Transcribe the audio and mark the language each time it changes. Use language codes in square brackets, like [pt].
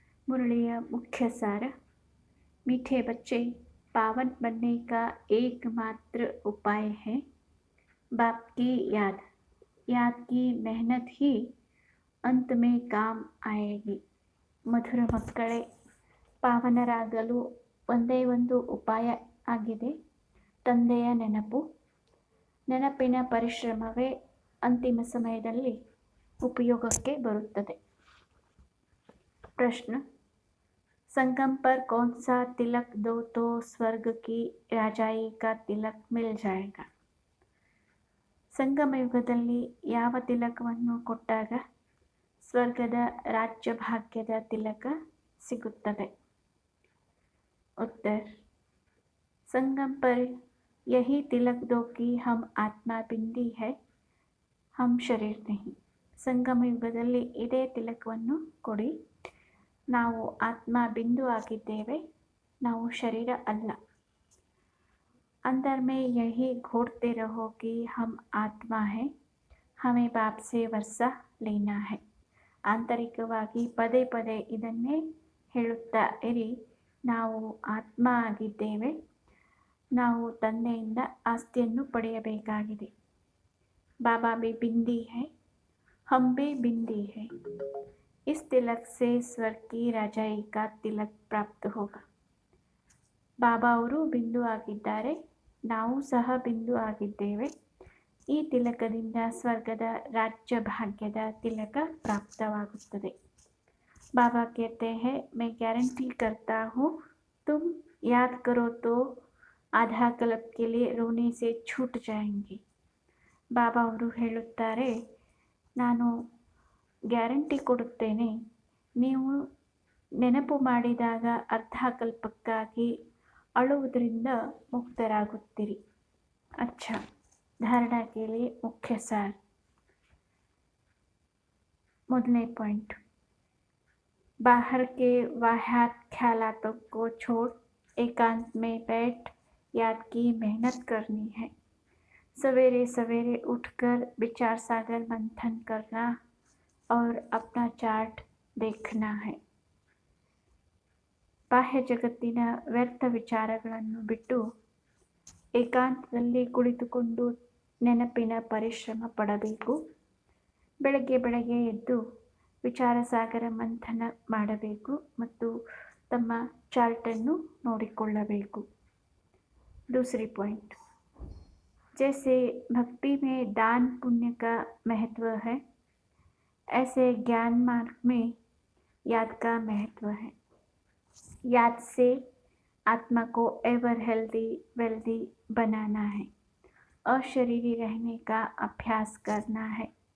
[hi] मुरलिया मुख्य सार: मीठे बच्चे, पावन बनने का एकमात्र उपाय है बाप की याद. याद की मेहनत ही अंत में काम आएगी. [kn] ಮಧುರ ಮಕ್ಕಳೇ, ಪಾವನರಾಗಲು ಒಂದೇ ಒಂದು ಉಪಾಯ ಆಗಿದೆ, ತಂದೆಯ ನೆನಪು. ನೆನಪಿನ ಪರಿಶ್ರಮವೇ ಅಂತಿಮ ಸಮಯದಲ್ಲಿ ಉಪಯೋಗಕ್ಕೆ ಬರುತ್ತದೆ. ಪ್ರಶ್ನೆ: [hi] संगम पर कौन सा तिलक दो तो स्वर्ग की राजाई का तिलक मिल जाएगा. [kn] ಸಂಗಮ ಯುಗದಲ್ಲಿ ಯಾವ ತಿಲಕವನ್ನು ಕೊಟ್ಟಾಗ ಸ್ವರ್ಗದ ರಾಜ್ಯ ಭಾಗ್ಯದ ತಿಲಕ ಸಿಗುತ್ತದೆ. [hi] उत्तर: संगम पर यही तिलक दो कि हम आत्मा बिंदी है, हम शरीर नहीं. [kn] ಸಂಗಮ ಯುಗದಲ್ಲಿ ಇದೇ ತಿಲಕವನ್ನು ಕೊಡಿ, ನಾವು ಆತ್ಮ ಬಿಂದು ಆಗಿದ್ದೇವೆ, ನಾವು ಶರೀರ ಅಲ್ಲ. [hi] अंदर में यही घोटते रहो कि हम आत्मा है, हमें बाप से वर्षा लेना है. [kn] ಆಂತರಿಕವಾಗಿ ಪದೇ ಪದೇ ಇದನ್ನೇ ಹೇಳುತ್ತಾ ಇರಿ, ನಾವು ಆತ್ಮ ಆಗಿದ್ದೇವೆ, ನಾವು ತಂದೆಯಿಂದ ಆಸ್ತಿಯನ್ನು ಪಡೆಯಬೇಕಾಗಿದೆ. [hi] ಬಾಬಾ भी बिंदी है, हम भी बिंदी है. इस तिलक से स्वर्ग की राजाई का तिलक प्राप्त होगा. [kn] ಬಾಬಾ ಅವರು ಬಿಂದು ಆಗಿದ್ದಾರೆ, ನಾವು ಸಹ ಬಿಂದು ಆಗಿದ್ದೇವೆ. ಈ ತಿಲಕದಿಂದ ಸ್ವರ್ಗದ ರಾಜ್ಯ ಭಾಗ್ಯದ ತಿಲಕ ಪ್ರಾಪ್ತವಾಗುತ್ತದೆ. [hi] ಬಾಬಾ कहते हैं, मैं गारंटी करता हूँ, तुम याद करो तो आधा कल्प के लिए रोने से छूट जाएंगे. [kn] ಬಾಬಾ ಅವರು ಹೇಳುತ್ತಾರೆ, ನಾನು ಗ್ಯಾರಂಟಿ ಕೊಡುತ್ತೇನೆ, ನೀವು ನೆನಪು ಮಾಡಿದಾಗ ಅರ್ಧ ಕಲ್ಪಕ್ಕಾಗಿ ಅಳುವುದರಿಂದ ಮುಕ್ತರಾಗುತ್ತೀರಿ. [hi] अच्छा, धारणा के लिए मुख्य सार. [kn] ಮೊದಲನೇ [hi] पॉइंट: बाहर के वाह्यात ख्यालातों को छोड़ एकांत में बैठ याद की मेहनत करनी है. सवेरे सवेरे उठकर विचार सागर मंथन करना और अपना चार्ट देखना है. [kn] ಬಾಹ್ಯ ಜಗತ್ತಿನ ವ್ಯರ್ಥ ವಿಚಾರಗಳನ್ನು ಬಿಟ್ಟು ಏಕಾಂತದಲ್ಲಿ ಕುಳಿತುಕೊಂಡು ನೆನಪಿನ ಪರಿಶ್ರಮ ಪಡಬೇಕು. ಬೆಳಗ್ಗೆ ಬೆಳಗ್ಗೆ ಎದ್ದು ವಿಚಾರ ಸಾಗರ ಮಂಥನ ಮಾಡಬೇಕು ಮತ್ತು ತಮ್ಮ ಚಾರ್ಟನ್ನು ನೋಡಿಕೊಳ್ಳಬೇಕು. [hi] दूसरी पॉइंट: जैसे भक्ति में दान पुण्य का महत्व है, ऐसे ज्ञान मार्ग में याद का महत्व है. याद से आत्मा को एवर हेल्दी वेल्दी बनाना है, अशरीरी रहने का अभ्यास करना है.